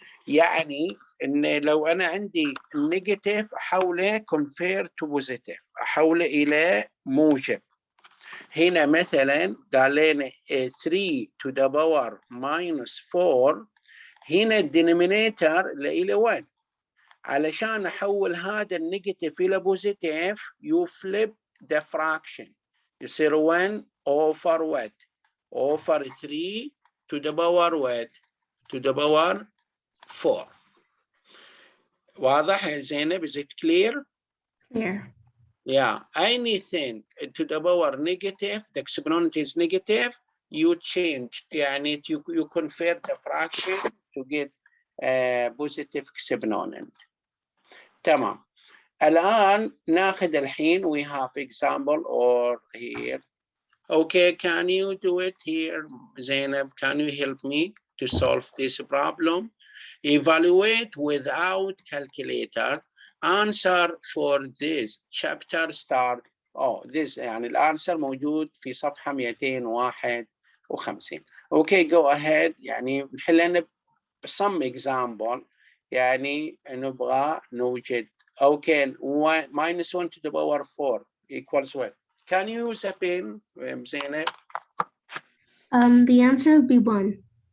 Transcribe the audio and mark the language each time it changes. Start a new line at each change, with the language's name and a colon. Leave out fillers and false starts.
Arabic: يعني ان لو انا عندي negative احوله
English: convert to positive،
Arabic: احوله الى موجب. هنا مثلا قال لنا 3 to the power minus 4، هنا الدينومينيتور الى 1. علشان احول هذا النيجاتيف الى بوزيتيف
English: you flip the fraction، يصير 1 over what؟ over 3 to the power what؟ to the power 4.
Arabic: واضح يا زينب؟
English: is it clear؟ Clear. Yeah, anything to the power negative, the exponent is negative, you change يعني you convert the fraction to get a positive exponent.
Arabic: تمام. الآن ناخذ الحين
English: we have example or here. Okay, can you do it here, Zainab? Can you help me to solve this problem? Evaluate without calculator. Answer for this chapter start.
Arabic: This يعني الانسر موجود في صفحة 251.
English: Okay, go ahead.
Arabic: يعني نحل
English: some example.
Arabic: يعني نبغى نوجد.
English: Okay, minus 1 to the power 4 equals what? Can you use a pen, Zainab? The answer will be 1.